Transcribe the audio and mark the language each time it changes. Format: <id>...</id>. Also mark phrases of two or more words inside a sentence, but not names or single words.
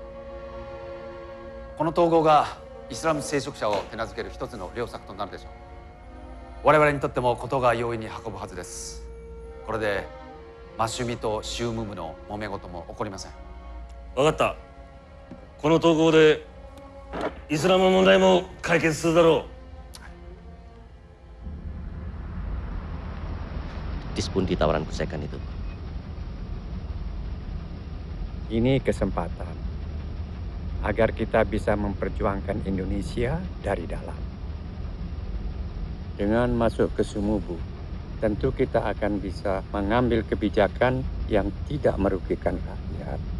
<ja>この統合がイスラム聖職者を手なずける一つの良策となるでしょう。我々にとっても事が容易に運ぶはずです。これでマシュミとシウム部の揉め事も起こりません。分かった。この投稿でイスラム問題も解決するだろう。</ja> <id>Dispundi tawaran Kusekan itu. Ini kesempatan agar kita bisa memperjuangkan Indonesia dari dalam. Dengan masuk ke Sumubu, tentu kita akan bisa mengambil kebijakan yang tidak merugikan rakyat.</id>